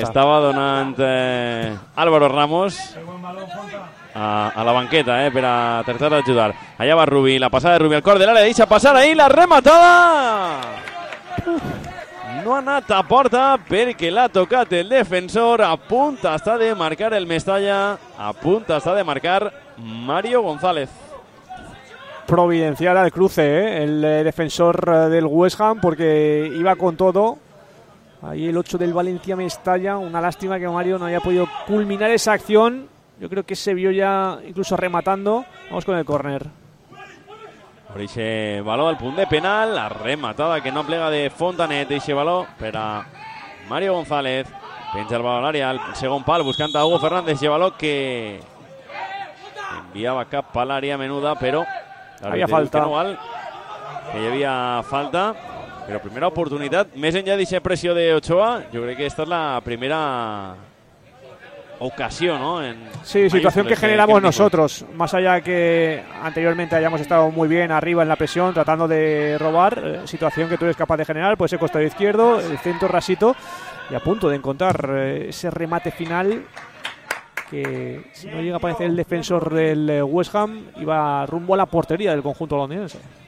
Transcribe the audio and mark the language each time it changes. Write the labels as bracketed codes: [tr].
[es] Estaba [ca] donant [es] Álvaro Ramos a la banqueta, para tratar de ayudar. Allá va Rubi, la pasada de Rubi [ca] al cor de l'àrea, deixa passar ahí la rematada. No ha anat a porta perquè l'ha tocat el defensor, a punt està de marcar el Mestalla, a punt està de marcar Mario González. [es] Providencial al cruce, el defensor del West Ham, porque iba con todo. Ahí el 8 del Valencia Mestalla, una lástima que Mario no haya podido culminar esa acción. Yo creo que se vio ya incluso rematando. Vamos con el córner. Por ese balón al punto de penal, la rematada que [ca] no plega [es] de Fontanet, ese balón para Mario González. Pincha el balón al área, al segundo palo, buscando a Hugo Fernández, ese balón que enviaba acá para el área menuda, pero había falta. [ca] Que, no val, que hi havia falta, però primera oportunitat. Més enllà d'aquesta pressió d'Ochoa, jo crec que aquesta és la primera ocasió, no? En [es] sí, situació que generamos que nosotros. Más allá que anteriormente hayamos estado muy bien arriba en la presión, tratando de robar, situación que tú eres capaz de generar, pues el costado izquierdo, el centro rasito, y a punto de encontrar ese remate final, que si no llega a aparecer el defensor del West Ham, iba rumbo a la portería del conjunto londinense.